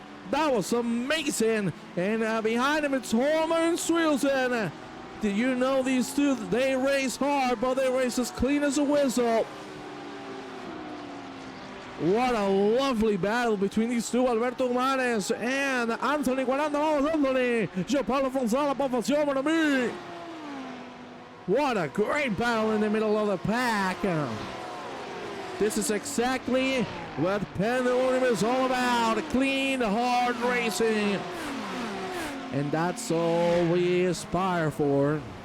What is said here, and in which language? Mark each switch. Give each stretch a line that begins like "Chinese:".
English: That was amazing. And behind him, it's Homer and Swilson. Did you know these two, they race hard, but they race as clean as a whistle. What a lovely battle between these two, Alberto Manes and Anthony.
Spanish: Vamos, Anthony. João Paulo Fonzala, posición para mí.
English: What a great battle in the middle of the pack. This is exactly what Pandemonium is all about. Clean, hard racing. And that's all we aspire for.